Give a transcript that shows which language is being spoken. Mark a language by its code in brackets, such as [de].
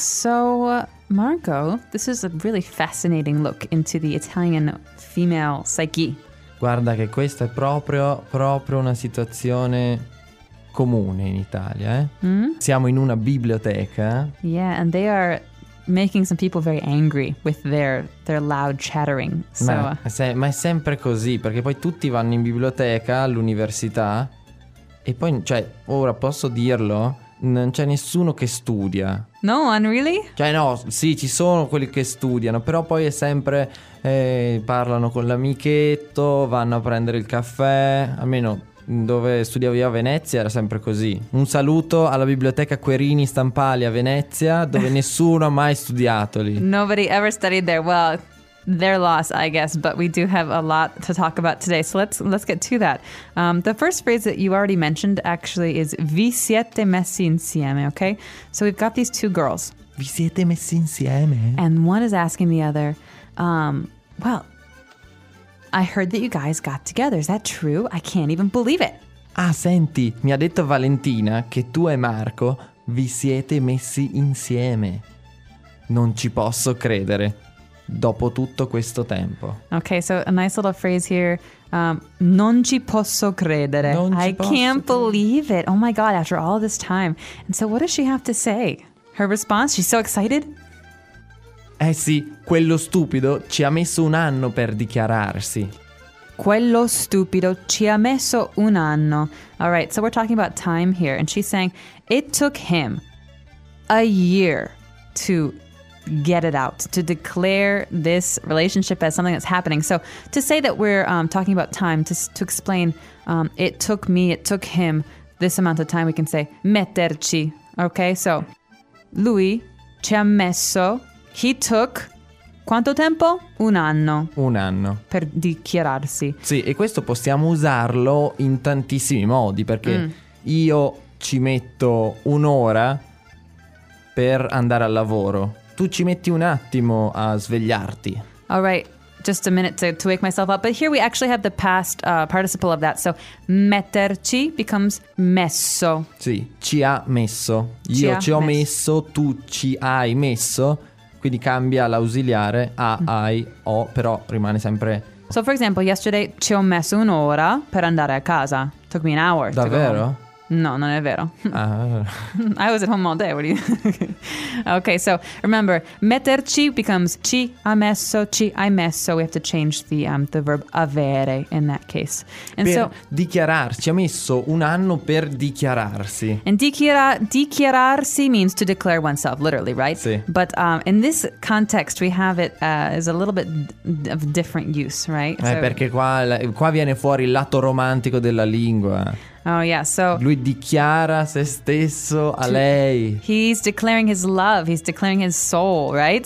[en] So, Marco, this is a really fascinating look into the Italian female psyche. [it] Guarda che questa è proprio una situazione comune in Italia, eh? Mm? Siamo in una biblioteca. [en] Yeah, and they are... making some people very angry with their loud chattering. So, [it] ma è sempre così, perché poi tutti vanno in biblioteca, all'università, e poi, cioè, ora posso dirlo, non c'è nessuno che studia. [en] No one, really? [it] Cioè, no, sì, ci sono quelli che studiano, però poi è sempre, parlano con l'amichetto, vanno a prendere il caffè, almeno... dove studiavo io a Venezia era sempre così. Un saluto alla biblioteca Querini Stampali a Venezia, dove nessuno ha mai studiato lì. [en] Nobody ever studied there. Well, their loss, I guess, but we do have a lot to talk about today. So let's get to that. The first phrase that you already mentioned actually is [it] vi siete messi insieme, [en] okay? So we've got these two girls. [it] Vi siete messi insieme. [en] And one is asking the other, well, I heard that you guys got together. Is that true? I can't even believe it. [it] Ah, senti, mi ha detto Valentina che tu e Marco vi siete messi insieme. Non ci posso credere. Dopo tutto questo tempo. [en] Okay, so a nice little phrase here. [it] Non ci posso credere. [en] I can't believe it. Oh my God, after all this time. And so what does she have to say? Her response? She's so excited. [it] Eh sì, quello stupido ci ha messo un anno per dichiararsi. Quello stupido ci ha messo un anno. [en] All right, so we're talking about time here. And she's saying, it took him a year to get it out, to declare this relationship as something that's happening. So to say that we're talking about time, to explain it took me, it took him this amount of time, we can say metterci. [it] Okay, so lui ci ha messo... [en] He took... [it] Quanto tempo? Un anno. Per dichiararsi. Sì, e questo possiamo usarlo in tantissimi modi, perché io ci metto un'ora per andare al lavoro. Tu ci metti un attimo a svegliarti. [en] All right, just a minute to wake myself up. But here we actually have the past participle of that. So, metterci becomes messo. [it] Sì, ci ha messo. Io ci ho messo, tu ci hai messo. Quindi cambia l'ausiliare a, ai, o, però rimane sempre... [en] So, for example, yesterday [it] ci ho messo un'ora per andare a casa. [en] Took me an hour. [it] Davvero? No, non è vero. [en] I was at home all day. What are you... Okay, so remember, metterci becomes [it] ci ha messo, ci hai messo. [en] We have to change the verb avere in that case. [it] And per so, dichiararci, ha messo un anno per dichiararsi. [en] And dichiararsi means to declare oneself, literally, right? [it] Sì. [en] But in this context we have it as a little bit of different use, right? [it] So, perché qua viene fuori il lato romantico della lingua. [en] Oh yeah, so [it] lui dichiara se stesso a lei. [en] He's declaring his love, he's declaring his soul, right?